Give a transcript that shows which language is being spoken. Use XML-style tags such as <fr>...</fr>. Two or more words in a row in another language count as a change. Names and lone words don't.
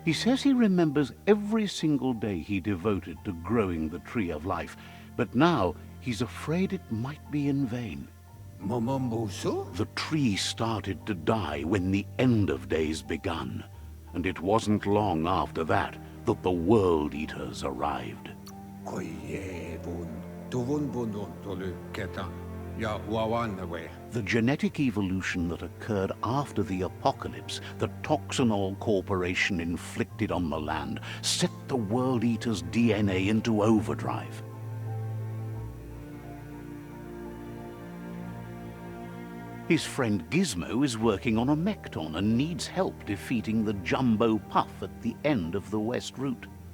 <en>He says he remembers every single day he devoted to growing the Tree of Life, but now he's afraid it might be in vain. Momombusu? The tree started to die when the end of days begun, and it wasn't long after that that the World Eaters arrived. Koyevun, tuvunbunun tolu ketan, ya wawanwe. The genetic evolution that occurred after the apocalypse that Toxanol Corporation inflicted on the land set the World Eater's DNA into overdrive. His friend Gizmo is working on a Mekton and needs help defeating the Jumbo Puff at the end of the West Route.</en>